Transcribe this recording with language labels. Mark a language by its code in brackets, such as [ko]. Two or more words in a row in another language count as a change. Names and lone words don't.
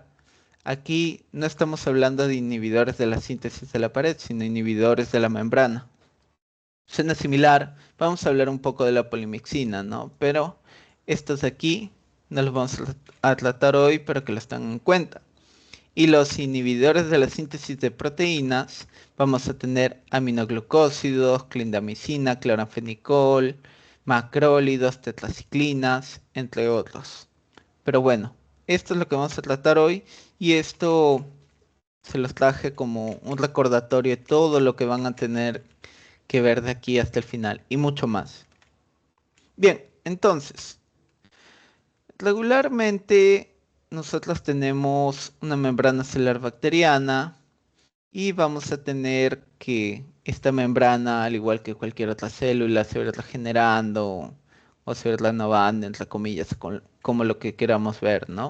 [es] Aquí no estamos hablando de inhibidores de la síntesis de la pared, sino inhibidores de la membrana. Suena similar, vamos a hablar un poco de la polimixina, ¿no? Pero estos de aquí no los vamos a tratar hoy, pero que los tengan en cuenta. Y los inhibidores de la síntesis de proteínas, vamos a tener aminoglucósidos, clindamicina, cloranfenicol, macrólidos, tetraciclinas, entre otros. Pero bueno, esto es lo que vamos a tratar hoy y esto se los traje como un recordatorio de todo lo que van a tener que ver de aquí hasta el final y mucho más. Bien, entonces, regularmente nosotros tenemos una membrana celular bacteriana y vamos a tener que esta membrana, al igual que cualquier otra célula, se va regenerando o se va renovando, entre comillas, como lo que queramos ver, ¿no?